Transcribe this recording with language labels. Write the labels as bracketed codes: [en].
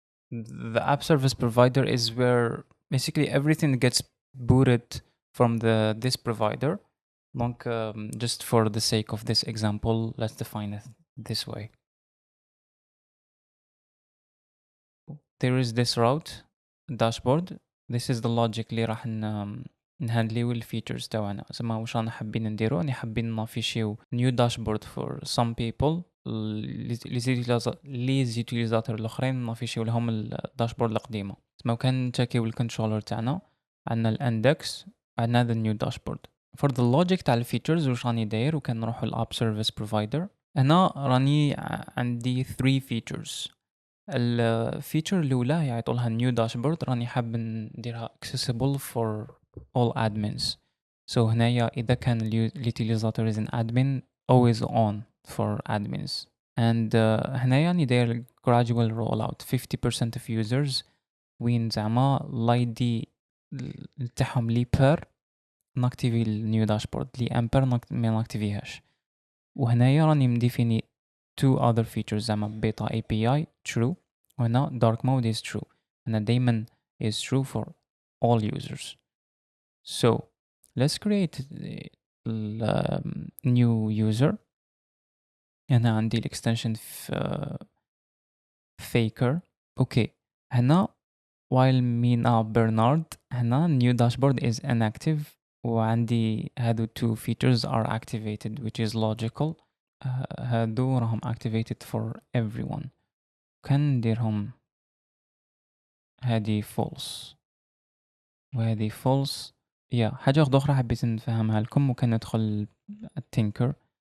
[en] The app service provider is where basically everything gets booted from this provider. Donc, just for the sake of this example, let's define it this way. There is this route dashboard. This is the logic [ar] اللي راح نهندليو الفيتشرز تاعنا. زعما واش رانا حابين نديرو راني حابين نافيشيو [en] new dashboard for some people. [ar] لي زيتيليزاتور الاخرين نافيشيو لهم الداشبورد القديمه. زعما كان نتشيكيو الكنترولر تاعنا عندنا الاندكس عندنا هذا النيو داشبورد. [en] for the logic [ar] تاع الفيتشرز واش راني داير وكان نروحو الاب سيرفيس بروفايدر. هنا راني عندي 3 features. الفيتشر الاولى يعيطولها نيو داشبورد راني حاب نديرها [en] accessible for all admins. So [ar] هنايا اذا كان اليوتيليزاتور [en] is an admin always on for admins. [ar] And هنايا راني داير [en] gradual rollout 50% of users [ar] وين زعما لايدي تاعهم لي بير ناكتيفي النيو داشبورد لي امبر ما ناكتيفيهاش. وهنايا راني مديفيني [en] two other features [ar] زعما beta API true وهنا [en] dark mode is true. [ar] هنا دايما [en] is true for all users. So let's create a new user. [ar] هنا عندي الاكستنشن faker. [en] okay هنا while مينا Bernard هنا new dashboard is inactive [ar] وعندي هادو [en] two features are activated which is logical. [ar] هادو راهم [en] activated for everyone. [ar] كان نديرهم هادي false وهادي false. حاجة أخرى حبيت نفهمها لكم وكان ندخل tinker.